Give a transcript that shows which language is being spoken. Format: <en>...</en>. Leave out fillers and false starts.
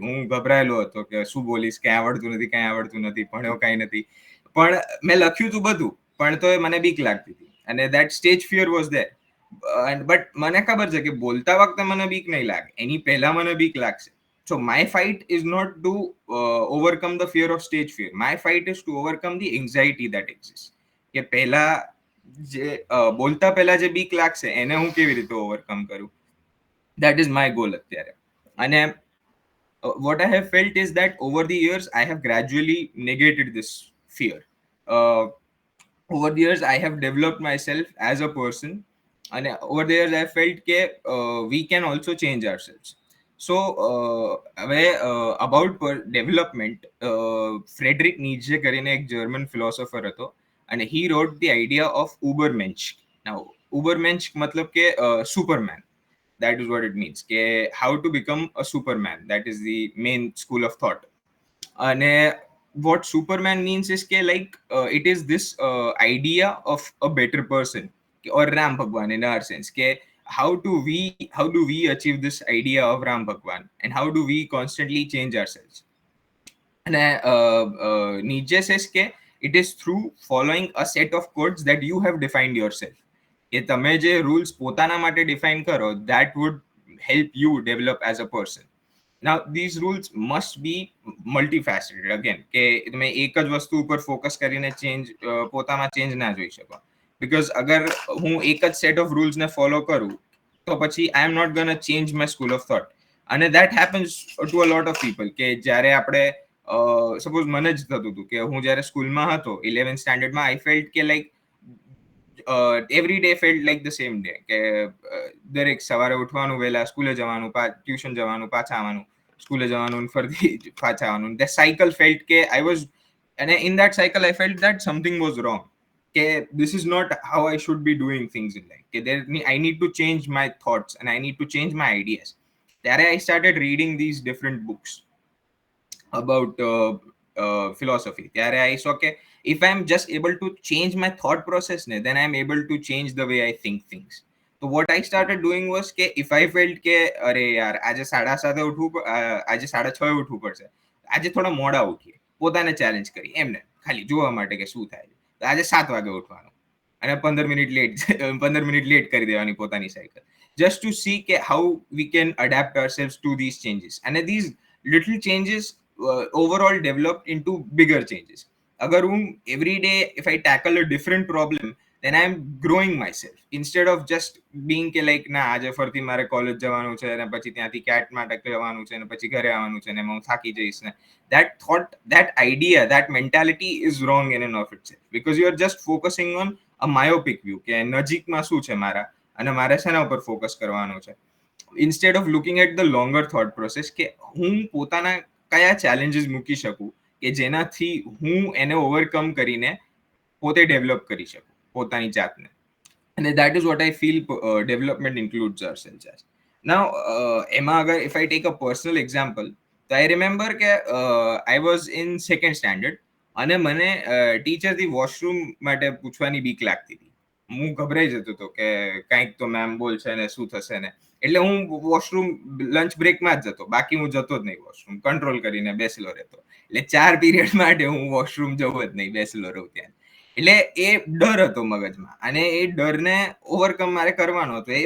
<gu>હું ગભરાયેલો હતો કે શું બોલીશ, કંઈ આવડતું નથી, ભણ્યો કાંઈ નથી, પણ મેં લખ્યું હતું બધું, પણ તો મને બીક લાગતી હતી, અને</gu> <en>that stage fear was there. But</en> <gu>મને ખબર છે કે બોલતા વખતે મને બીક નહીં લાગે, એની પહેલા મને બીક લાગશે.</gu> <en>So my fight is not to overcome the fear of stage fear. My fight is to overcome the anxiety that exists.</en> <gu>કે પહેલા જે બોલતા પહેલા જે બીક લાગશે એને હું કેવી રીતે ઓવરકમ કરું.</gu> <en>That is my goal</en> <gu>અત્યારે. અને</gu> <en>what I have felt is that over the years I have gradually negated this fear. Over the years I have developed myself as a person, and over the years I felt we can also change ourselves. So</en> <gu>હવે</gu> <en>about development, Frederick Nietzsche</en> <gu>કરીને એક</gu> <en>German philosopher</en> <gu>હતો, અને</gu> <en>He wrote the idea of Ubermensch.</en> <gu>નાઉ ઉબરમેન્ચ મતલબ કે superman.</gu> <en>That is what it means,</en> <gu>કે</gu> <en>how to become a superman. That is the main school of thought. And what superman means is ke like it is this idea of a better person, or ram bhagwan in our sense, ke how do we achieve this idea of ram bhagwan, and how do we constantly change ourselves. And Nietzsche says ke it is through following a set of codes that you have defined yourself.</en> <gu>કે તમે જે rules પોતાના માટે define કરો,</gu> <en>that would help you develop as a person. Now these rules must be multifaceted.</en> <gu>Again, કે તમે એક જ વસ્તુ ઉપર ફોકસ કરીને પોતામાં ચેન્જ ના જોઈ શકો.</gu> <en>Because</en> <gu>અગર હું એક જ સેટ ઓફ રૂલ્સ ને ફોલો કરું, તો પછી</gu> <en>I am not gonna change my school of thought.</en> <gu>અને</gu> <en>that happens to a lot of people,</en> <gu>કે જ્યારે આપણે સપોઝ મને જ થતું હતું કે હું જ્યારે સ્કૂલમાં હતો 11th સ્ટાન્ડર્ડમાં,</gu> <en>I felt</en> <gu>કે</gu> <en>like every day felt like the same day,</en> <gu>કે દરેક સવારે ઉઠવાનું, વહેલા સ્કૂલે જવાનું, ટ્યુશન જવાનું, પાછા આવવાનું, સ્કૂલે જવાનું, ફરીથી પાછા આવવાનું.</gu> <en>The cycle felt</en> <gu>કે</gu> <en>I was, and in that cycle I felt that something was wrong, કે this is not how I should be doing things in life, કે I need to change my thoughts and I need to change my ideas.</en> <gu>ત્યારે</gu> <en>I started reading these different books about philosophy.</en> <gu>ત્યારે</gu> <en>I saw કે if I am just able to change my thought process, then I am able to change the way I think things. So what I started doing was</en> <gu>કે</gu> <en>if I felt</en> <gu>કે અરે યાર આજે 7:30 ઉઠવું, આજે 6:30 ઉઠવું પડશે, આજે થોડા મોડા ઉઠીએ, પોતાને ચેલેન્જ કરી એમને ખાલી જોવા માટે કે શું થાય, તો આજે 7 વાગે ઉઠવાનું અને 15 મિનિટ લેટ કરી દેવાની પોતાની સાયકલ,</gu> <en>just to see</en> <gu>કે</gu> <en>how we can adapt ourselves to these changes. And these little changes overall developed into bigger changes. Agar every day if I tackle a different problem, then I am growing myself, instead of just being ke like</en> <gu>ના આજે ફરતી મારે college જવાનું છે અને પછી ત્યાંથી cat માટે જવાનું છે અને પછી ઘરે આવવાનું છે અને હું થાકી જઈશ ને,</gu> <en>that thought, that idea, that mentality is wrong in and of itself, because you are just focusing on a myopic view,</en> <gu>કે નજીકમાં શું છે મારા અને મારે શેના ઉપર ફોકસ કરવાનું છે,</gu> <en>instead of looking at the longer thought process,</en> <gu>કે હું પોતાના કયા ચેલેન્જીસ મૂકી શકું કે જેનાથી હું એને ઓવરકમ કરીને પોતે ડેવલપ કરી શકું પોતાની જાતને. અને</gu> <en>that is what I feel development includes ourselves as. Now</en> <gu>એમાં અગર</gu> <en>if I take a personal example, તો I remember કે I was in second standard</en> <gu>અને મને ટીચરથી વોશરૂમ માટે પૂછવાની બીક લાગતી હતી. હું ગભરાઈ જતો હતો કે કંઈક તો મેમ બોલશે ને શું થશે ને, એટલે હું વોશરૂમ લંચ બ્રેકમાં જ જતો, બાકી હું જતો જ નહીં વોશરૂમ, કંટ્રોલ કરીને બેસેલો રહેતો. એટલે 4 પીરિયડ માટે હું વોશરૂમ જવો જ નહીં, બેસેલો રહું ત્યાં. એટલે એ ડર હતો મગજમાં, અને એ ડરને ઓવરકમ મારે કરવાનો હતો.</gu>